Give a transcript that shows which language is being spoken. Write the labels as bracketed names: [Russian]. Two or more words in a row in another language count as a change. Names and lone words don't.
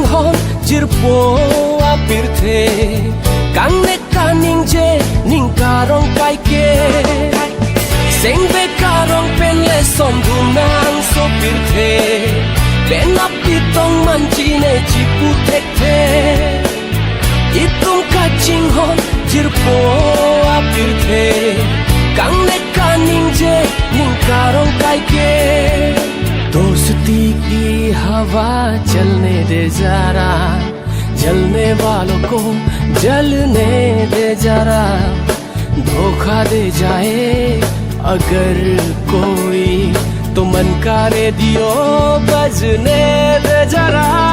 [Karbi] hon jirpo apirte kangne kaning je ningkarong kaike sengbe karong penle sombunang sopirte pena pitong manjine chiputekte itung kaching hon jirpo apirte kangne kaning je ningkarong kaike। [Hindi] दोस्ती की हवा चलने दे जरा, जलने वालों को जलने दे जरा। धोखा दे जाए अगर कोई तो मन का रेडियो बजने दे जरा।